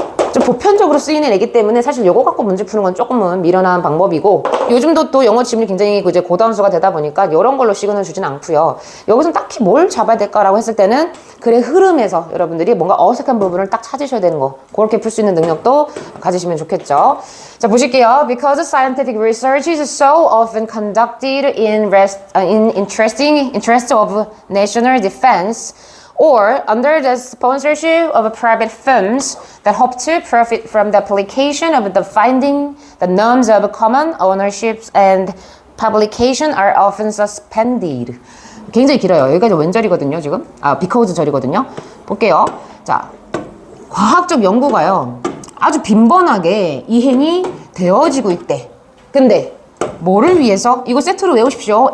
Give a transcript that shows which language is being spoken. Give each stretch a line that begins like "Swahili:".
Korean: 좀 보편적으로 쓰이는 애기 때문에 사실 요거 갖고 문제 푸는 건 조금은 미련한 방법이고 요즘도 또 영어 지문이 굉장히 이제 고단수가 되다 보니까 이런 걸로 시그널 주진 않고요. 여기서 딱히 뭘 잡아야 될까라고 했을 때는 글의 흐름에서 여러분들이 뭔가 어색한 부분을 딱 찾으셔야 되는 거 그렇게 풀 수 있는 능력도 가지시면 좋겠죠. 자, 보실게요.
English: Because scientific research is so often conducted in interest of national defense or under the sponsorship of private firms that hope to profit from the application of the finding, the norms of common ownership and publication are often suspended.
Korean: 굉장히 길어요. 여기까지 웬절이거든요, 지금. because 절이거든요. 볼게요. 자, 과학적 연구가요. 아주 빈번하게 이행이 되어지고 있대. 근데 뭐를 위해서? 이거 세트로 외우십시오.